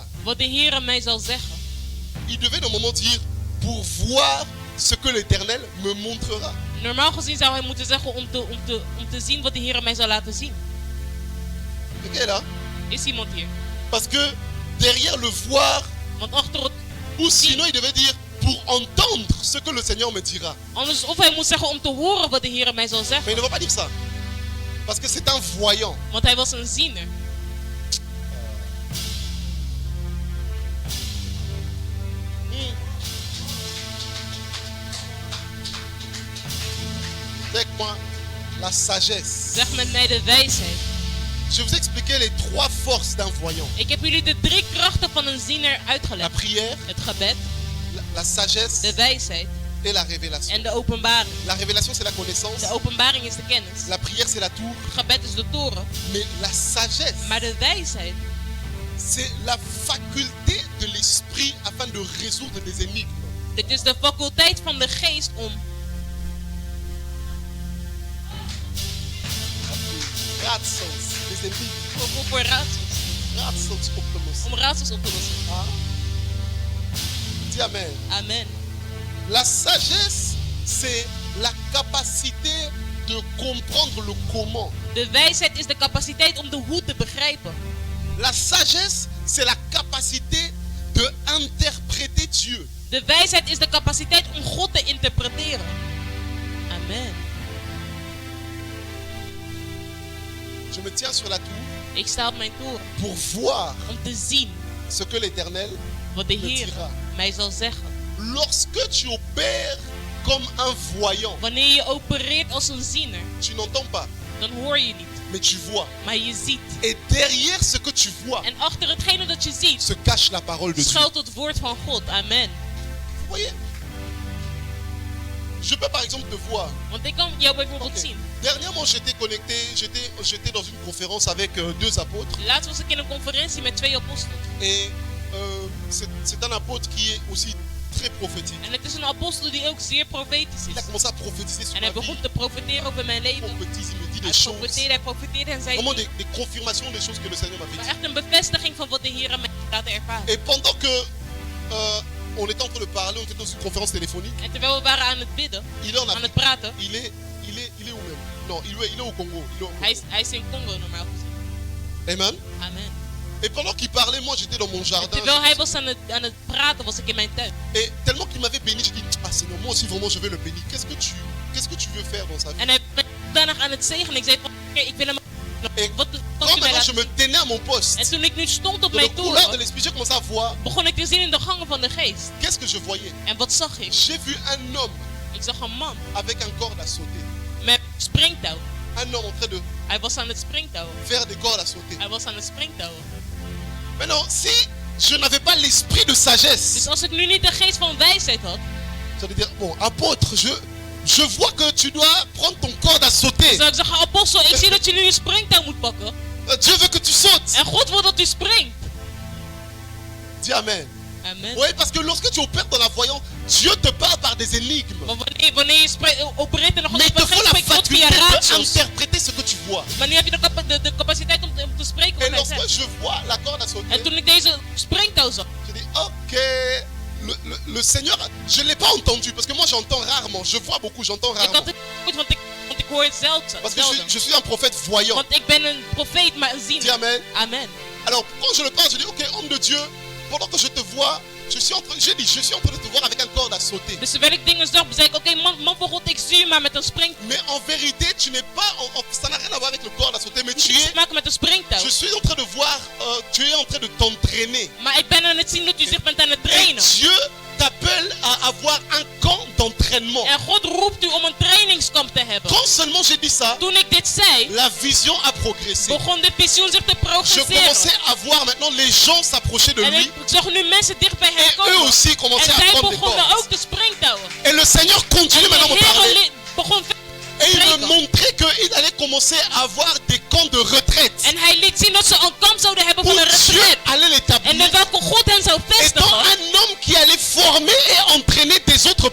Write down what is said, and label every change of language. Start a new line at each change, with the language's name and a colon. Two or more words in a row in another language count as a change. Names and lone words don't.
Dutch: wat de Heer mij zal zeggen.
French: Il devait normalement dire, pour voir ce que l'Éternel me montrera.
Dutch: Normaal gezien zou hij moeten zeggen om te zien wat de Heer mij zal laten zien.
French: Ok là?
Dutch: Is iemand hier?
French: Parce que derrière le voir,
Dutch: Want achter het,
French: ou sinon il devait dire, pour entendre ce que le Seigneur me dira.
Dutch: anders of hij moet zeggen om te horen wat de Heer mij zal
French: Mais
Dutch: zeggen.
French: il ne va pas dire ça. Parce que c'est un voyant.
Dutch: Want hij was een ziener.
French: Avec moi, la sagesse.
Dutch: Zeg met mij de wijsheid.
French: Je vous ai expliqué les 3 forces d'un voyant.
Dutch: Ik heb jullie de 3 krachten van een ziener
French: La
Dutch: uitgelegd.
French: prière,
Dutch: Het gebed,
French: la sagesse
Dutch: de wijsheid
French: et la révélation.
Dutch: en de openbaring.
French: La révélation, c'est la connaissance.
Dutch: De openbaring is de kennis.
French: La prière, c'est la tour.
Dutch: Het gebed is de toren.
French: Mais la sagesse,
Dutch: Maar de wijsheid
French: c'est la faculté de l'esprit afin de résoudre des énigmes.
Dutch: dit is de faculteit van de geest om
French: Raadsels, des énigmes.
Dutch: voor raadsels. Raadsels op te lossen. Om raadsels op te lossen.
French: Dis amen. Amen. La sagesse, c'est la capacité de comprendre le comment.
Dutch: De wijsheid is de capaciteit om de hoe te begrijpen.
French: La sagesse, c'est la capacité de interpréter Dieu.
Dutch: De wijsheid is de capaciteit om God te interpreteren. Amen.
French: Je me tiens sur la tour
Dutch: Ik sta op mijn toren
French: pour voir
Dutch: om te zien
French: ce que l'Éternel
Dutch: wat de
French: me
Dutch: Heer
French: dira.
Dutch: mij zal zeggen.
French: Lorsque tu opères comme un voyant,
Dutch: Wanneer je opereert als een ziener,
French: tu n'entends pas,
Dutch: dan hoor je niet,
French: mais tu vois.
Dutch: maar je ziet.
French: Et derrière ce que tu vois
Dutch: En achter hetgene dat je ziet,
French: se cache la parole de Dieu.
Dutch: schuilt het woord van God. Amen.
French: Vous voyez? Je peux par exemple te voir.
Dutch: Want ik kan jou bijvoorbeeld Ok. zien.
French: Dernièrement, j'étais connecté, j'étais dans une conférence avec 2 apôtres.
Dutch: Laatst was ik in een conferentie met 2 apostelen.
French: Et c'est un apôtre qui est aussi très prophétique.
Dutch: En het is een apostel die ook zeer profetisch
French: Il a
Dutch: is.
French: commencé à prophétiser sur
Dutch: En
French: ma
Dutch: hij begon
French: vie.
Dutch: te profeteren over mijn
French: Il
Dutch: leven.
French: prophétise, il me dit
Dutch: Hij
French: des choses.
Dutch: profeteerde en zei
French: Vraiment
Dutch: dingen.
French: des confirmations des choses que le Seigneur m'avait
Dutch: Maar
French: dit.
Dutch: echt een bevestiging van wat de Heer mij laat ervaren.
French: Et pendant que on était en train de parler, on était dans une conférence téléphonique.
Dutch: En terwijl we waren aan het bidden,
French: Il est en
Dutch: aan het
French: Afrique.
Dutch: praten.
French: Il est où même? Non, il est au Congo. Il est au Congo.
Dutch: Hij is in Congo normaal gezien. Amen. Amen.
French: Et pendant qu'il parlait, moi j'étais dans mon
Dutch: En
French: jardin.
Dutch: terwijl hij was aan het praten, was ik in mijn tuin.
French: Et tellement qu'il m'avait béni, j'ai dit, ah Seigneur, moi aussi vraiment je vais le bénir. Qu'est-ce que tu veux faire dans sa vie?
Dutch: En hij was daarna aan het zegenen. Ik zei van, oké, ik wil hem...
French: Et
Dutch: Wat
French: quand
Dutch: u mij
French: maintenant je
Dutch: laten
French: me
Dutch: zien.
French: tenais à mon poste,
Dutch: En toen ik nu stond op
French: dans le
Dutch: mijn
French: couloir de
Dutch: toren,
French: l'esprit, j'ai commencé à voir,
Dutch: begon ik te zien in de gangen van de geest.
French: qu'est-ce que je voyais?
Dutch: En wat zag ik?
French: J'ai vu un homme
Dutch: Ik zag een man
French: avec un corde à sauter.
Dutch: met springtouw.
French: Un homme en train de
Dutch: Hij was aan het springtouwen.
French: faire des cordes à sauter.
Dutch: Hij was aan het springtouwen.
French: Maintenant, si je n'avais pas l'esprit de sagesse,
Dutch: Dus als ik nu niet de geest van wijsheid had,
French: ça veut dire, bon, apôtre, je vois que tu dois prendre ton corde à sauter.
Dutch: zou ik zeggen, apostel, ik zie dat je nu je springtouw moet pakken.
French: Dieu veut que tu sautes.
Dutch: En God wil dat u springt.
French: Dis amen. Amen. Oui, parce que lorsque tu opères dans la voyance, Dieu te parle par des énigmes.
Dutch: Maar wanneer je opereert in de
French: Mais il te
Dutch: God
French: faut la
Dutch: spreekt God via
French: faculté
Dutch: raadsels.
French: d'interpréter ce que tu vois.
Dutch: Maar nu heb je de capaciteit om te spreken
French: Et
Dutch: wat hij
French: lorsque
Dutch: zegt.
French: je vois la corde à
Dutch: En
French: sauter,
Dutch: toen ik deze springtouw zag,
French: je dis, ok, le Seigneur, je ne l'ai pas entendu, parce que moi j'entends rarement, je vois beaucoup, j'entends
Dutch: ik had
French: rarement.
Dutch: het goed, want ik hoor het zeldzaam.
French: Parce que je suis un prophète voyant.
Dutch: Want ik ben een profeet, maar een
French: Dis
Dutch: ziener.
French: amen. Amen. Alors quand je le parle, je dis, ok, homme de Dieu, pendant que je te vois, je suis en train de te voir avec un corde à sauter.
Dutch: Dus terwijl ik dingen zag, zei ik, oké, man van God, ik zie u maar met een springtouw.
French: Mais en vérité, tu n'es pas, ça n'a rien à voir avec le corde à sauter, mais tu
Dutch: Iets
French: es,
Dutch: te maken met een springtouw.
French: je suis en train de voir, tu es en train de t'entraîner.
Dutch: Maar ik ben aan het zien dat u zich bent aan het
French: Et
Dutch: trainen.
French: Dieu t'appelle à avoir un camp d'entraînement.
Dutch: En God roept u om een trainingskamp te hebben.
French: Quand seulement j'ai dit ça,
Dutch: Toen ik dit zei,
French: la vision a progressé.
Dutch: begon de visioen zich te
French: Je commençais
Dutch: progresseren.
French: à voir maintenant les gens s'approcher de
Dutch: En
French: lui.
Dutch: ik zag nu mensen dicht bij hem
French: Et eux
Dutch: komen.
French: aussi
Dutch: En
French: commençaient à
Dutch: zij
French: prendre des
Dutch: begonnen
French: cordes.
Dutch: ook te springtouwen.
French: Et le Seigneur
Dutch: En
French: continue maintenant à me
Dutch: de
French: parler.
Dutch: Heer begon verder
French: Et il me
Dutch: spreken.
French: montrait qu'il allait commencer à avoir des camps de retraite.
Dutch: En hij liet zien dat ze een kamp zouden hebben
French: Où
Dutch: van een
French: Dieu
Dutch: retreat.
French: allait
Dutch: En
French: l'établir.
Dutch: met welke God hen zou
French: Étant
Dutch: vestigen.
French: un homme qui allait former et entraîner des autres